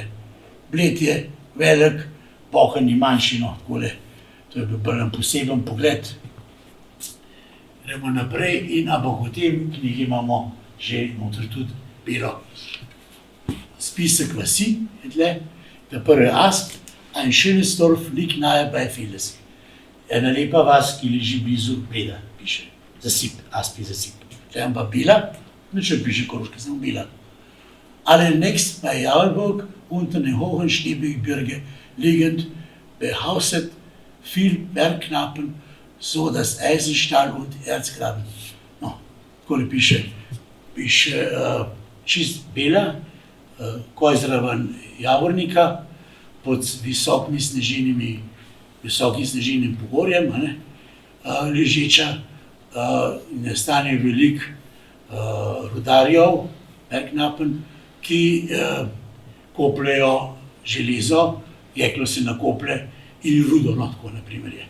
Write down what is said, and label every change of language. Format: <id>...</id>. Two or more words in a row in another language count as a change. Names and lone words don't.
<sl>Bled je velik, boken je manjši, no, takole. To je bil bolj poseben pogled. Gremo naprej in ampak v tem knjigi imamo že noter tudi belo. Spisek vasi je tle, der prvi Asp,</sl> <de>ein schönes Dorf liegt nahe bei Veles.</de> <sl>Ena lepa vas, ki leži blizu Bleda, piše. Zasip, Asp je zasip. Tle imam pa Bila, nič piše Koroška, samo Bila.</sl> <de>Alle nächst bei Jaulburg unter den hohen Schneegebirge liegend behaustet viel Bergknappen, so das Eisenstahl und Erzgraben.</de> <sl>No, takole piše. Piše čist bela, ko je zraven Javornika, pod visokim sneženim pogorjem, ležeča, nastane veliko rudarjev, Bergknappen, ki kopljejo železo, jeklo se nakoplje in rudo, no, tako naprimer je.</sl>